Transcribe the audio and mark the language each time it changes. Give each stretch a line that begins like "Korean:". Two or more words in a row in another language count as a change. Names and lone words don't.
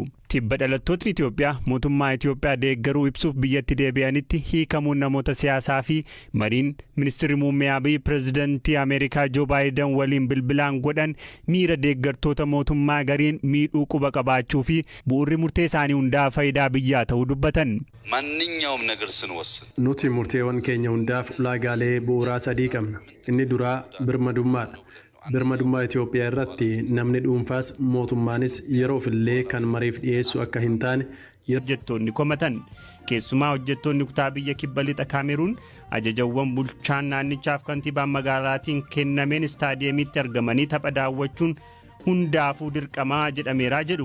Oromo: Tibba dhalattootni Itoophiyaa mootummaa Itoophiyaa deeggaruu ibsuuf biyyatti deebi'anitti hiikamuun namoota siyaasaa fi mariin ministeerri muummee Abiy pireezidantii Ameerikaa Joo Baayiden waliin bilbilaan godhan miira deeggartoota mootummaa gariin miidhuu quba qabaachuu fi bu'uurri murtee isaanii hundaa faayidaa biyyaa ta'uu dubbatan.
Amharic: ማንኛውም ነገር ስንወስን
Oromo: nuti murteewwan keenya hundaaf ulaagaalee bu'uuraa sadii qabna. Inni duraa birmadummaadha. Birmadummaa Itoophiyaa irratti namni dhuunfaas mootummaanis yeroofillee kan mariif dhiyeessu akka hin taane hojjettoonni komatan. Keessumaa hojjettoonni kutaa biyya kibba lixa Kaameruun ajajawwan bulchaan naannichaaf kantiibaan magaalaatiin kennameen istaadiyeemitti argamanii tapha daawwachuun hundaafuu dirqamaa jedhameeraa jedhu.